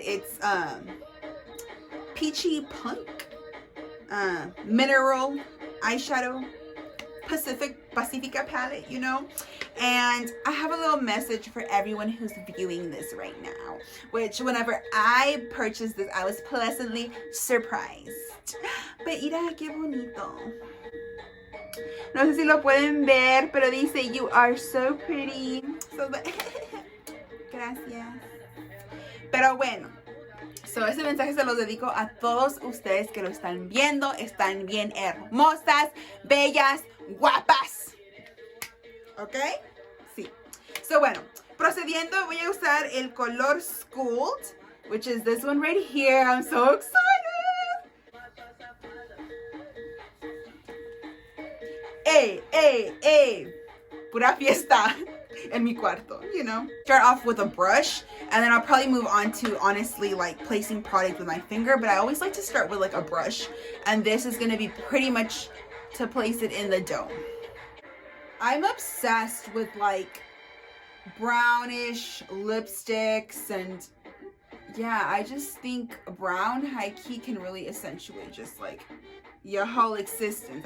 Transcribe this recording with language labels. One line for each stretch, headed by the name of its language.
English: It's Peachy Punk Mineral Eyeshadow Pacifica palette, you know. And I have a little message for everyone who's viewing this right now, which whenever I purchased this, I was pleasantly surprised. But
Spanish: mira qué bonito. No sé si lo pueden ver, pero dice,
English: "You are so pretty."
Spanish: So, gracias. Pero bueno, so ese mensaje se los dedico a todos ustedes que lo están viendo. Están bien hermosas, bellas, guapas.
English: ¿Ok?
Spanish: Sí. So bueno, procediendo, voy a usar el color
English: Schooled, which is this one right here. I'm so excited. Hey.
Spanish: Pura fiesta en mi cuarto,
English: you know. Start off with a brush, and then I'll probably move on to, honestly, like placing product with my finger, but I always like to start with like a brush, and this is going to be pretty much to place it in the dome. I'm obsessed with like brownish lipsticks, and yeah, I just think brown high key can really accentuate just like your whole existence.